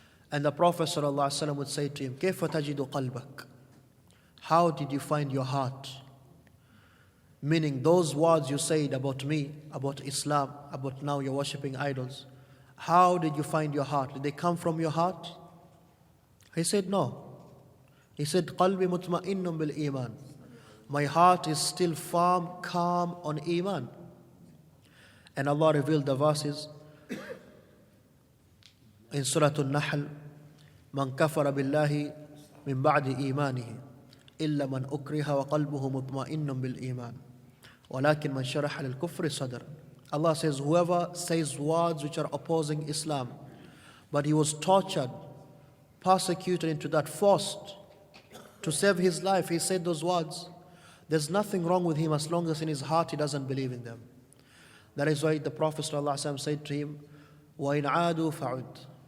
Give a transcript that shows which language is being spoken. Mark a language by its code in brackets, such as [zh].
[en] And the Prophet ﷺ would say to him, [ar] كيف تجد قلبك? [en] How did you find your heart? Meaning those words you said about me, about Islam, about now you're worshipping idols. How did you find your heart? Did they come from your heart? He said, no. He said, [ar] قلبي مطمئن بالإيمان. [en] My heart is still firm, calm on Iman. And Allah revealed the verses in Surah Al-Nahl, [ar] من كفر بالله من بعد إيمانه إلا من أكره وقلبه مطمئن بالإيمان ولكن من شرح للكفر صدرا. [en] Allah says, whoever says words which are opposing Islam, but he was tortured, persecuted into that, forced to save his life, he said those words. There's nothing wrong with him as long as in his heart he doesn't believe in them. That is why the Prophet ﷺ said to him, [ar] وَإِنْ عَادُوا فَعُدْ.